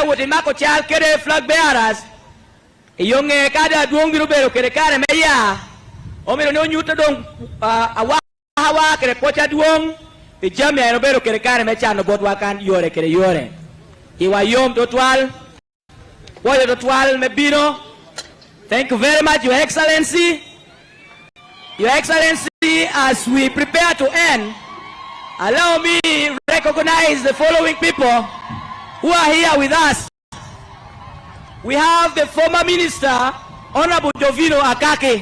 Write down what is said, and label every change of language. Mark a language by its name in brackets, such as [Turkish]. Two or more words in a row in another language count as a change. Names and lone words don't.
[Luo (Kenya and Tanzania)] wote mako chal kede [English] flag bearers [Luo (Kenya and Tanzania)] yonge kada duong biro bero kede kare meya omiro ne onyuta dong hawa kede pocha duong jamia no bero kede kare mechano bodwa kan yore kede yore iwa yom totwal woyo totwal mebino. [English] Thank you very much, Your Excellency. Your Excellency, as we prepare to end, allow me to recognize the following people who are here with us. We have the former Minister, Honorable Jovino Akake.